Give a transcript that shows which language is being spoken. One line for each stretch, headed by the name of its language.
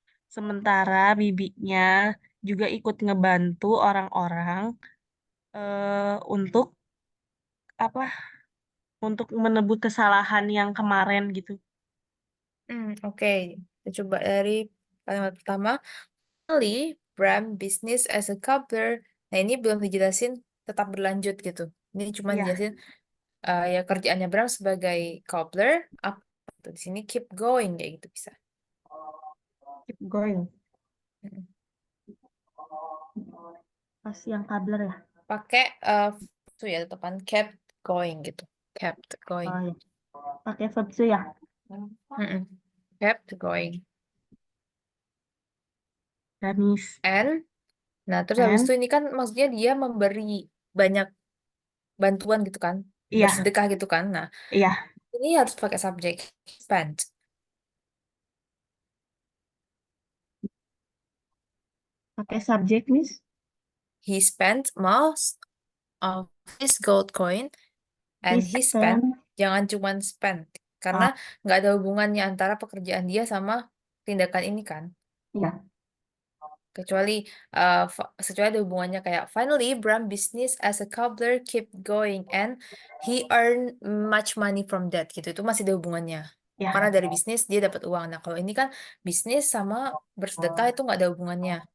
Indonesian: Sementara bibinya juga ikut ngebantu orang-orang untuk apa? Untuk menebus kesalahan yang kemarin gitu. Oke. Kita coba dari kalimat pertama.
English: Finally, Bram business as a cobbler.
Indonesian: Nah, ini belum dijelasin tetap berlanjut gitu. Ini cuma Iya, dijelasin ya kerjaannya Bram sebagai cobbler. Apa tuh? Di sini
English: keep going
Indonesian: kayak gitu bisa.
English: keep going. Mm-mm.
Indonesian: Pas yang kabler ya. Pakai itu ya depan
English: kept going
Indonesian: gitu. Kept going. Oh ya, pakai verb to ya.
English: Mm-mm. Kept going. Gamis.
Indonesian: And, nah terus habis
English: And
Indonesian: itu ini kan maksudnya dia memberi banyak bantuan gitu kan, iya, bersedekah gitu kan. Nah, iya, ini harus pakai subjek spent. pakai subjek, Miss.
English: He spent most of his gold coin He and he spent. spent.
Indonesian: Jangan cuman spend karena Oh, nggak ada hubungannya antara pekerjaan dia sama tindakan ini kan. iya. Kecuali kecuali ada hubungannya kayak
English: finally Bram business as a cobbler keep going and he earn much money from that
Indonesian: gitu. Itu masih ada hubungannya. Karena Ya. dari bisnis dia dapat uang. Nah, kalau ini kan bisnis sama bersedekah itu nggak ada hubungannya.